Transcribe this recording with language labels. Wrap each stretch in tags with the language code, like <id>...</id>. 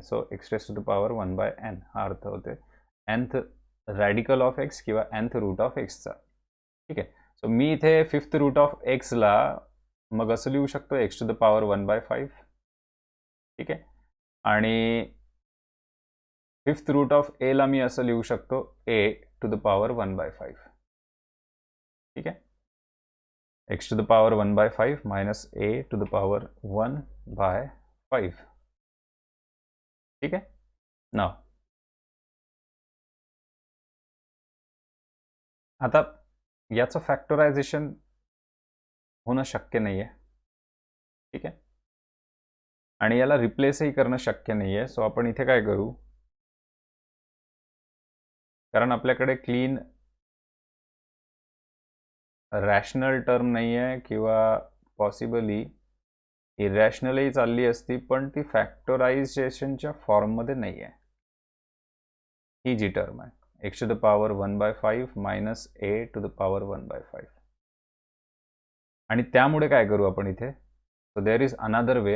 <en>so x raised to the power 1 by n</en> <mr>हा अर्थ होते</mr> <en>nth radical of x किंवा nth root of x चा.</en> <mr>ठीक आहे. सो मी इथे फिफ्थ रूट ऑफ x ला मग असं लिहू शकतो x to the power 1 by 5. ठीक आहे. आणि फिफ्थ रूट ऑफ a ला मी असं लिहू शकतो a to the power 1 by 5. ठीक आहे.</mr> <en>x to the power 1 by 5 minus a to the power 1 by 5.</en> <mr>ठीक आहे. नाव आता याचं फॅक्टरायझेशन होणं शक्य नाही आहे. ठीक आहे. आणि याला रिप्लेसही करणं शक्य नाही आहे. सो आपण इथे काय करू, कारण आपल्याकडे क्लीन रॅशनल टर्म नाही आहे किंवा पॉसिबली इरॅशनलही चालली असती, पण ती फॅक्टरायझेशनच्या फॉर्ममध्ये नाही आहे.</mr> <en>ही जी टर्म आहे x to the power 1 by 5 minus a to the power 1 by 5.</en> <mr>आणि त्यामुळे काय करू आपण इथे,</mr> <en>So there is another way.</en>